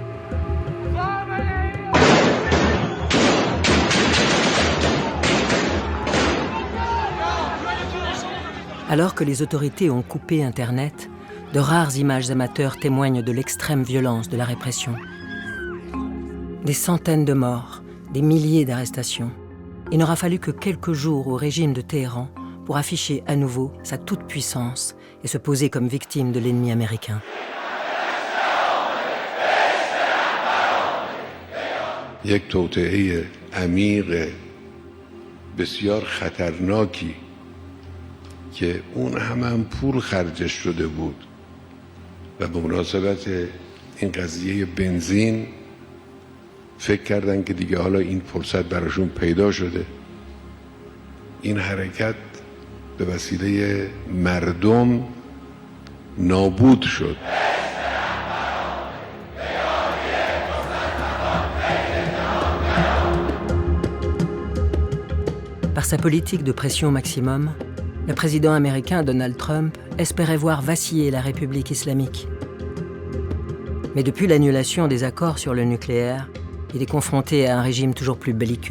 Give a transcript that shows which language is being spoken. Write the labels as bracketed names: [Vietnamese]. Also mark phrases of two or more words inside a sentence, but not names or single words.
[French] Alors que les autorités ont coupé Internet, de rares images amateurs témoignent de l'extrême violence de la répression. Des centaines de morts, des milliers d'arrestations. Il n'aura fallu que quelques jours au régime de Téhéran pour afficher à nouveau sa toute-puissance et se poser comme victime de l'ennemi américain. [Persian] یک توطئه عمیق بسیار خطرناکی که اون هم پول خرجش شده بود و به مناسبت این قضیه بنزین فکر کردن که دیگه حالا این فرصت براشون پیدا شده. این حرکت به وسیله مردم نابود شد. [French] Par sa politique de pression maximum, le président américain Donald Trump espérait voir vaciller la République islamique. Mais depuis l'annulation des accords sur le nucléaire, il est confronté à un régime toujours plus belliqueux.